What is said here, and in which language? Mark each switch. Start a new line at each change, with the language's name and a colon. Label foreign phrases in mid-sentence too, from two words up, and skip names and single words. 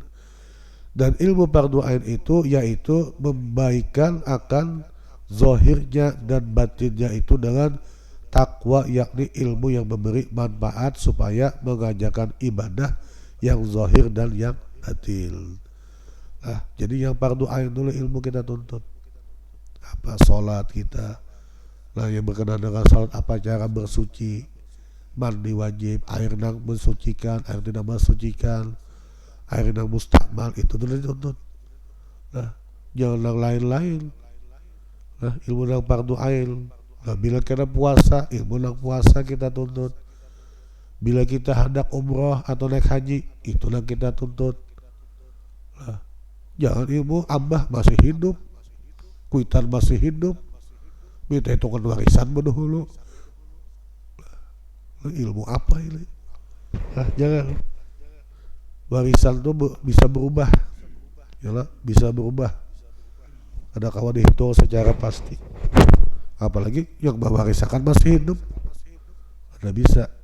Indonesian: Dan ilmu fardu ain itu yaitu membaikan akan zahirnya dan batinnya itu dengan takwa, yakni ilmu yang memberi manfaat supaya mengajarkan ibadah yang zahir dan yang batin. Nah, jadi yang fardu ain dulu ilmu kita tuntut. Sholat kita, nah yang berkenaan dengan sholat, apa cara bersuci, mandi wajib, air nang mensucikan, air tidak mensucikan, air nang mustakmal, itu dulu dituntut. Nah, jangan yang lain-lain. Nah, ilmu nang fardu ain. Nah, bila kita puasa, ilmu nang puasa kita tuntut. Bila kita hendak umroh atau naik haji, itulah kita tuntut.
Banjar: Nah, jangan ilmu abah masih hidup, kuitan masih hidup, minta hitungan warisan dahulu.
Indonesian: Ilmu apa ini? Nah, jangan. Warisan itu bisa berubah, yalah, bisa berubah. Ada kawan dihitung secara pasti. Apalagi yang mewarisakan masih hidup, ada bisa.